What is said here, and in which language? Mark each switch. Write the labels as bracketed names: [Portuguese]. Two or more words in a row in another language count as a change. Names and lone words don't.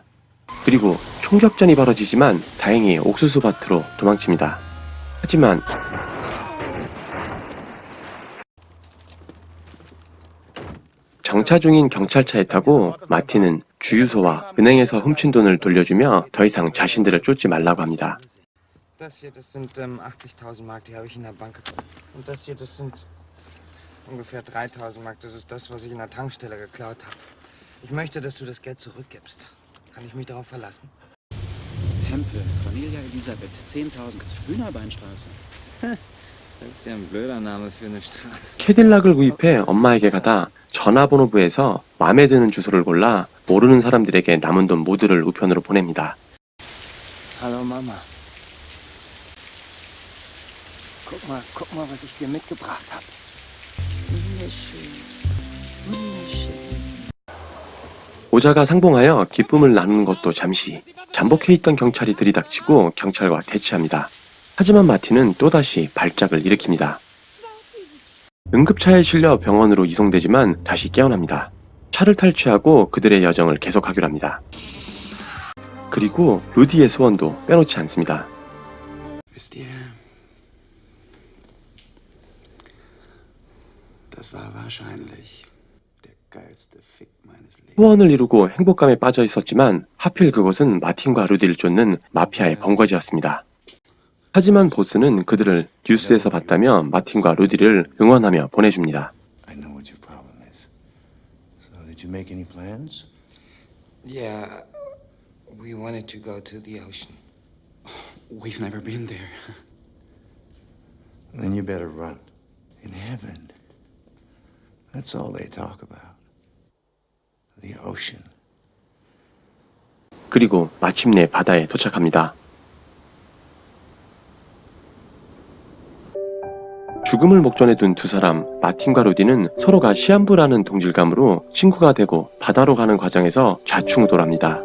[Korean] 그리고 총격전이 벌어지지만 다행히 옥수수밭으로 도망칩니다. 하지만 정차 중인 경찰차에 타고 마틴은 주유소와 은행에서 훔친 돈을 돌려주며 더 이상 자신들을 쫓지 말라고 합니다. [German] Das hier, das sind 80.000 Mark, die habe ich in der Bank. Und das hier, das sind ungefähr 3.000 Mark. Das ist das, was ich in der Tankstelle geklaut habe. Ich möchte, dass du das Geld zurückgibst. Kann ich mich darauf verlassen? Hempel, Cornelia Elisabeth, 10.000 Hühnerbeinstraße. Das ist ja ein blöder Name für eine Straße. [Korean] 캐딜락을 구입해 엄마에게 가다 전화번호부에서 마음에 드는 주소를 골라 모르는 사람들에게 남은 돈 모두를 우편으로 보냅니다. [German] Hallo Mama. Guck mal, was ich dir mitgebracht habe. [Korean] 오자가 상봉하여 기쁨을 나누는 것도 잠시 잠복해 있던 경찰이 들이닥치고 경찰과 대치합니다. 하지만 마틴은 또다시 발작을 일으킵니다. 응급차에 실려 병원으로 이송되지만 다시 깨어납니다. 차를 탈취하고 그들의 여정을 계속하기로 합니다. 그리고 루디의 소원도 빼놓지 않습니다. [German] Wisst ihr, das war wahrscheinlich der geilste Fick meines Lebens. [Korean] 소원을 이루고 행복감에 빠져 있었지만 하필 그곳은 마틴과 루디를 쫓는 마피아의 번거지였습니다. 하지만 보스는 그들을 뉴스에서 봤다며 마틴과 루디를 응원하며 보내줍니다. [English] I know what your problem is. So did you make any plans? Yeah, we wanted to go to the ocean. We've never been there. Then you better run. In heaven. That's all they talk about. The ocean. [Korean] 그리고 마침내 바다에 도착합니다. 죽음을 목전에 둔 두 사람 마틴과 루디는 서로가 시한부라는 동질감으로 친구가 되고 바다로 가는 과정에서 좌충우돌합니다.